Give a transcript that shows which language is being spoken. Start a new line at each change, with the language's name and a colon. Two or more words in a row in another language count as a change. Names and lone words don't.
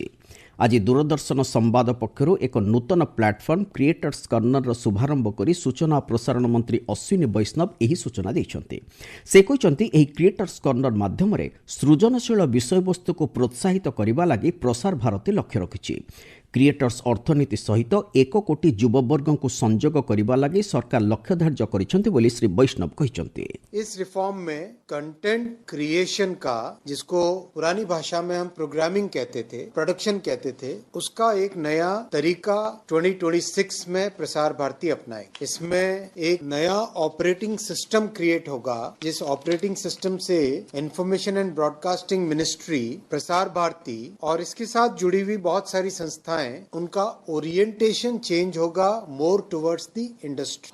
Odia: ଆଜି ଦୂରଦର୍ଶନ ସମ୍ବାଦ ପକ୍ଷରୁ ଏକ ନୂତନ ପ୍ଲାଟଫର୍ମ କ୍ରିଏଟର୍ସ କର୍ଣ୍ଣରର ଶୁଭାରମ୍ଭ କରି ସୂଚନା ଓ ପ୍ରସାରଣ ମନ୍ତ୍ରୀ ଅଶ୍ୱିନୀ ବୈଷ୍ଣବ ଏହି ସୂଚନା ଦେଇଛନ୍ତି। ସେ କହିଛନ୍ତି ଏହି କ୍ରିଏଟର୍ସ କର୍ଣ୍ଣର ମାଧ୍ୟମରେ ସୃଜନଶୀଳ ବିଷୟବସ୍ତୁକୁ ପ୍ରୋତ୍ସାହିତ କରିବା ଲାଗି ପ୍ରସାର ଭାରତୀ ଲକ୍ଷ୍ୟ ରଖିଛି। କ୍ରିଏଟର୍ସ ଅର୍ଥନୀତି ସହିତ 1 କୋଟି ଯୁବବର୍ଗଙ୍କୁ ସଂଯୋଗ କରିବା ଲାଗି ସରକାର ଲକ୍ଷ୍ୟ ଧାର୍ଯ୍ୟ କରିଛନ୍ତି ବୋଲି ଶ୍ରୀ ବୈଷ୍ଣବ କହିଛନ୍ତି।
Hindi: इस रिफॉर्म में
English: content creation
Hindi: का, जिसको पुरानी भाषा में हम प्रोग्रामिंग कहते थे, प्रोडक्शन कहते थे, उसका एक नया तरीका 2026 में प्रसार भारती अपनाए। इसमें एक नया
English: operating system
Hindi: क्रिएट होगा, जिस
English: operating system
Hindi: से इंफॉर्मेशन एंड ब्रॉडकास्टिंग मिनिस्ट्री, प्रसार भारती और इसके साथ जुड़ी हुई बहुत सारी संस्थाएं, उनका
English: orientation change
Hindi: होगा
English: more towards the industry.